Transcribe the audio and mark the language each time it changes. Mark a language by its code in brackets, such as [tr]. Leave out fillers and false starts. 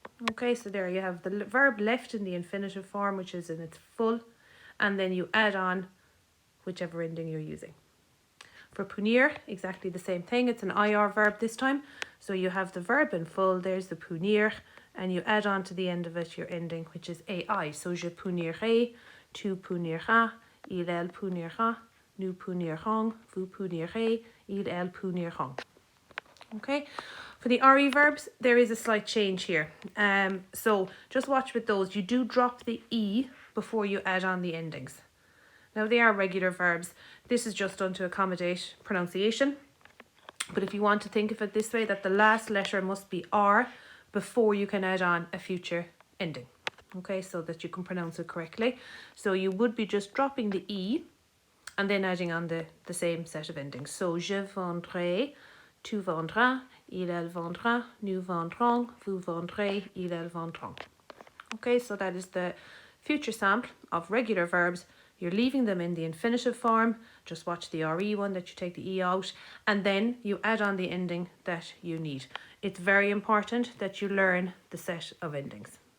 [en] Okay, so there you have the verb left in the infinitive form, which is in its full. And then you add on whichever ending you're using. For punir, exactly the same thing. It's an IR verb this time. So you have the verb in full, there's the punir, and you add on to the end of it your ending, which is AI. [fr] So je punirai, tu puniras, il, elle punira, nous punirons, vous punirez, il, elle puniront. [en] Okay, for the RE verbs, there is a slight change here. So just watch with those. You do drop the E before you add on the endings. Now they are regular verbs. This is just done to accommodate pronunciation. But if you want to think of it this way, that the last letter must be R before you can add on a future ending. Okay, so that you can pronounce it correctly. So you would be just dropping the E and then adding on the same set of endings. [fr] So je vendrai, tu vendras, il, elle vendra, nous vendrons, vous vendrez, il, elle vendront. [en] Okay, so that is the future sample of regular verbs. You're leaving them in the infinitive form. Just watch the RE one that you take the E out, and then you add on the ending that you need. It's very important that you learn the set of endings.